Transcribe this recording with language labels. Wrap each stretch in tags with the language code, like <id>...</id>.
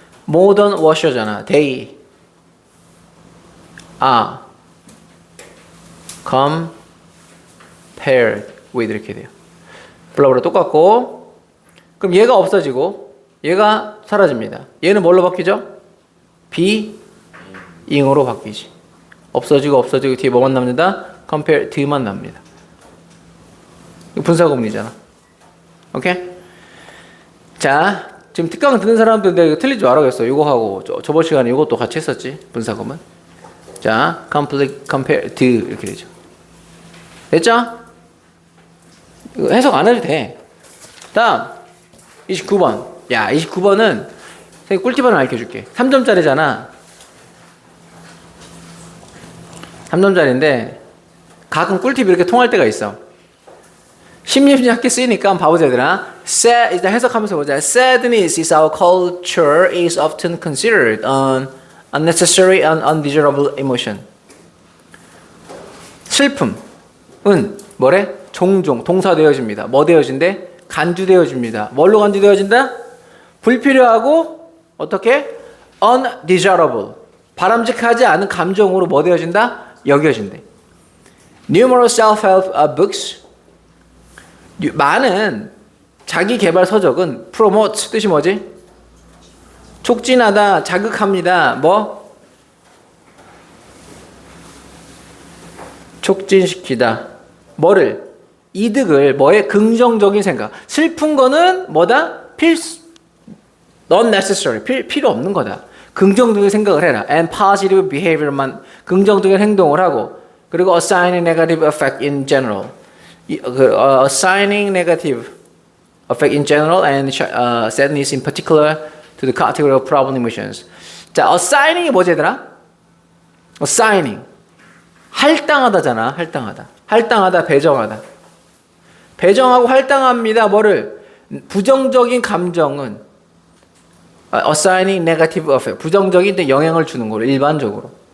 <en>modern washer잖아. they are compared with</en> <ko>이렇게 돼요. 블라블라 똑같고 그럼 얘가 없어지고 얘가 사라집니다. 얘는 뭘로 바뀌죠? being으로 바뀌지. 없어지고 뒤에 뭐만 남는다? compare to만 납니다. 이거 분사구문이잖아. 오케이? 자, 지금 특강 듣는 사람들 내가 이거 틀릴 줄 알아겠어. 이거 하고 저번 시간에 이것도 같이 했었지. 분사구문. 자, compare to 이렇게 되죠. 됐죠? 이거 해석 안 해도 돼. 다음 29번. 야, 29번은 선생님 꿀팁 하나 알려줄게. 3점짜리잖아. 3점짜리인데 가끔 꿀팁이 이렇게 통할 때가 있어. 심리학에 쓰이니까 한번 봐보자 얘들아. 일단 해석하면서 보자.</ko> <en>Sadness is our culture is often considered an unnecessary and undesirable emotion.</en> <ko>슬픔은 뭐래? 종종 동사되어집니다. 뭐 되어진대? 간주되어집니다. 뭘로 간주되어진다? 불필요하고 어떻게?</ko> <en>undesirable.</en> <ko>바람직하지 않은 감정으로 뭐 되어진다? 여겨진대.</ko> <en>Numerous self-help books.</en> <ko>많은 자기 개발 서적은 promote 뜻이 뭐지? 촉진하다, 자극합니다. 뭐? 촉진시키다. 뭐를? 이득을, 뭐의 긍정적인 생각. 슬픈 거는 뭐다? unnecessary. 필요 없는 거다. 긍정적인 생각을 해라.</ko> <en>And positive behavior만</en> <ko>긍정적인 행동을 하고 그리고</ko> <en>assigning negative effect in general. Assigning negative effect in general and sadness in particular to the category of problem emotions.</en> <ko>자, assigning이 뭐지 얘들아? assigning. 할당하다잖아. 할당하다, 배정하다. 배정하고 할당합니다. 뭐를? 부정적인 감정은</ko> <en>assigning negative effect.</en> <ko>부정적인 영향을 주는 거로 일반적으로.</ko>